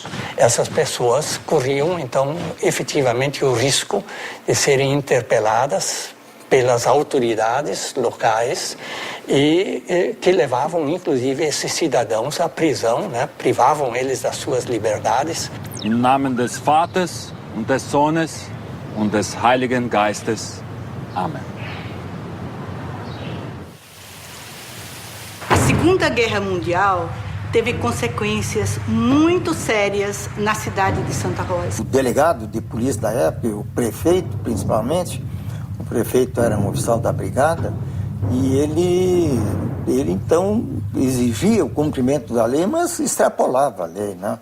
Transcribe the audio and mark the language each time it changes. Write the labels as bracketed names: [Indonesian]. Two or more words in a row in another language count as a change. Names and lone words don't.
[Portuguese] Essas pessoas corriam, então, efetivamente o risco de serem interpeladas pelas autoridades locais e que levavam, inclusive, esses cidadãos à prisão, né? Privavam eles das suas liberdades. [German] Im Namen des Vaters und des Sohnes und des Heiligen Geistes. [Portuguese] Amém. A Segunda Guerra Mundial teve consequências muito sérias na cidade de Santa Rosa. O delegado de polícia da época, o prefeito principalmente, o prefeito era um oficial da brigada, e ele então exigia o cumprimento da lei, mas extrapolava a lei, né?